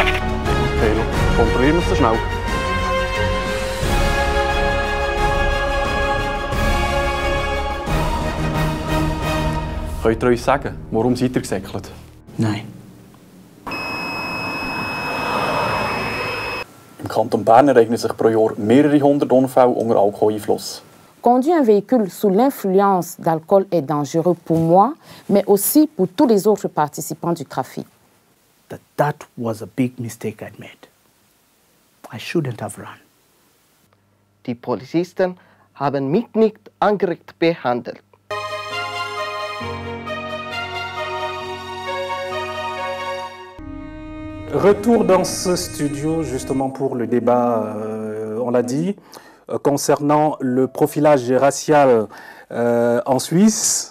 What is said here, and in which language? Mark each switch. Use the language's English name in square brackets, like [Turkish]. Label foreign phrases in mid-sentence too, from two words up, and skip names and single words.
[German] Okay, kontrollieren wir es so schnell. Könnt ihr uns sagen, warum seid ihr gesäckelt? Nein. Im Kanton Bern ereignen sich pro Jahr mehrere hundert Unfälle unter Alkoholeinfluss. [French] Conduire un véhicule sous l'influence d'alcool est dangereux pour moi, mais aussi pour tous les autres participants du trafic. [English] That was a big mistake I made. I shouldn't have run. [German] Die Polizisten haben mich nicht angerecht behandelt. [French] Retour dans ce studio justement pour le débat, on l'a dit, concernant le profilage racial en Suisse.